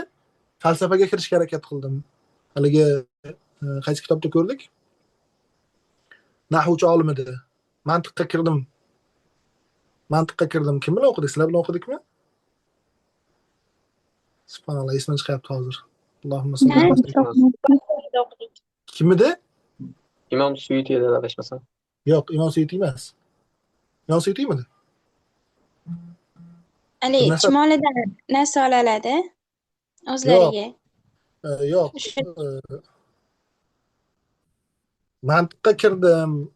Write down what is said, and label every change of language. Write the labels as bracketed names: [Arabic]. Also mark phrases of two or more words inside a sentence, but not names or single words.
[Uzbek] Falsafaga kirishga harakat qildim. Haligi qaysi kitobda ko'rdik? Nahvchi olim edi. Mantiqqa kirdim. Kim bilan o'qidik? Sizlar bilan o'qidikmi? Subhanalloh, esimdan chiqyapti hozir. [Arabic] اللهم صل على سيدنا. [Uzbek] Kim edi? İmam Suyuti edi adashmasam. Yo'q, Imom Suyuti emas. Imom Suyutimi? Ali chumolidan narsa oladi o'zlariga. Yo'q. Mantiqqa kirdim.